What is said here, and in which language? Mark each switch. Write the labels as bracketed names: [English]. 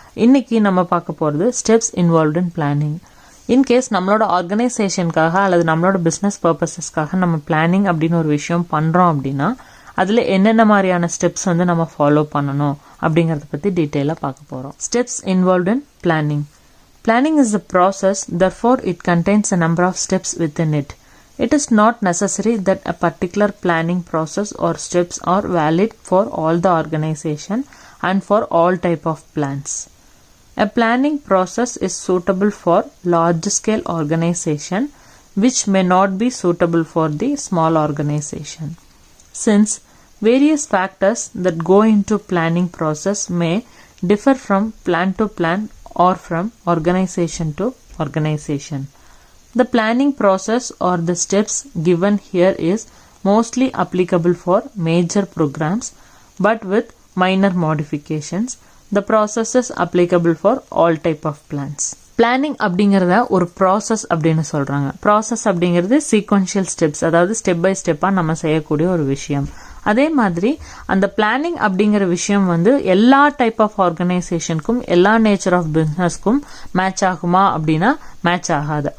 [Tamil] இன்னைக்கு நம்ம பார்க்க போகிறது [English] Steps involved in planning. [Tamil] இன்கேஸ் நம்மளோட ஆர்கனைசேஷனுக்காக அல்லது நம்மளோட பிஸ்னஸ் பர்பஸஸ்க்காக நம்ம பிளானிங் அப்படின்னு ஒரு விஷயம் பண்ணுறோம் அப்படின்னா அதில் என்னென்ன மாதிரியான ஸ்டெப்ஸ் வந்து நம்ம ஃபாலோ பண்ணணும் அப்படிங்கிறத பற்றி டீட்டெயிலாக பார்க்க போகிறோம். [English] Steps involved in planning. Planning is a process, therefore it contains a number of steps within it. It is not necessary that a particular planning process or steps are valid for all the organization and for all type of plans. A planning process is suitable for large scale organization which may not be suitable for the small organization. Since various factors that go into planning process may differ from plan to plan or from organization to organization. The planning process or the steps given here is mostly applicable for major programs, but with minor modifications. The process is applicable for all type of plans. [Tamil] Planning அப்படிங்கிறத ஒரு process அப்படின்னு சொல்கிறாங்க. Process அப்படிங்கிறது sequential steps, அதாவது step by ஸ்டெப்பாக நம்ம செய்யக்கூடிய ஒரு விஷயம். அதே மாதிரி அந்த பிளானிங் அப்படிங்கிற விஷயம் வந்து எல்லா டைப் ஆஃப் ஆர்கனைசேஷனுக்கும் எல்லா நேச்சர் ஆஃப் பிஸ்னஸ்க்கும் மேட்ச் ஆகுமா அப்படின்னா மேட்ச் ஆகாது.